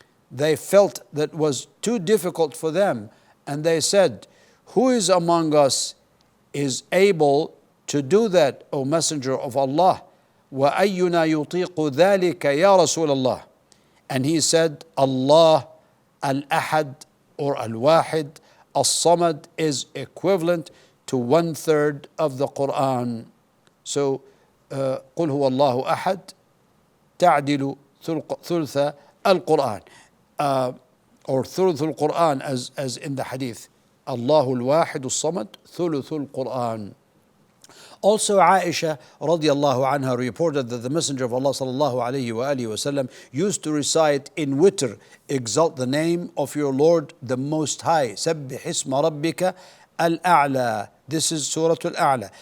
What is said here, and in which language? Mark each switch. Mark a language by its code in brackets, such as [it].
[en] They felt that was too difficult for them, and they said, who is among us is able to do that, O Messenger of Allah? [ar] وَأَيُّنَا يُطِيقُ ذَلِكَ يَا رَسُولَ اللَّهِ. [en] And he said, Allah al-Ahad or al-Wahid, As-Samad is equivalent to 1/3 of the Quran. So, [ar] قُلْ هُوَ اللَّهُ أَحَدٌ تَعْدِلُ ثُلْثَ الْقُرْآنِ, [en] or [ar] ثُلُثُ الْقُرْآن [en] as in the hadith. [ar] Allahu al-Wahid as-Samad, ثُلُثُ الْقُرْآن. [en] Also, Aisha radiallahu anha reported that the Messenger of Allah sallallahu alayhi wa alihi wasallam used to recite in witr, exalt the name of your Lord the Most High. [ar] سَبِّحِ اسْمَ رَبِّكَ الْأَعْلَى. [en] This is Surah Al-A'la.